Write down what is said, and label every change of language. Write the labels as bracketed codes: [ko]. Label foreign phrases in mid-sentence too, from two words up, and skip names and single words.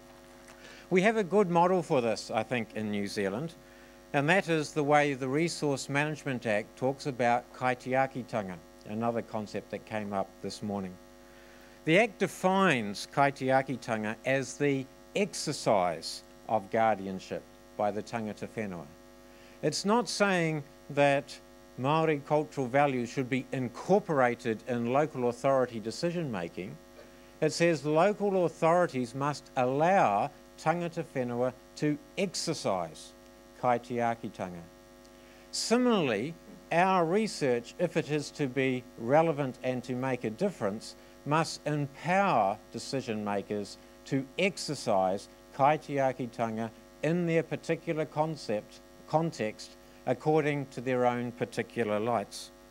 [en] We have a good model for this, I think, in New Zealand, and that is the way the Resource Management Act talks about kaitiakitanga, another concept that came up this morning. The Act defines kaitiakitanga as the exercise of guardianship by the [mi] tangata whenua. [en] It's not saying that Māori cultural values should be incorporated in local authority decision making. It says local authorities must allow [mi] tangata whenua [en] to exercise kaitiakitanga. Similarly, our research, if it is to be relevant and to make a difference, must empower decision makers to exercise kaitiakitanga in their particular context according to their own particular lights.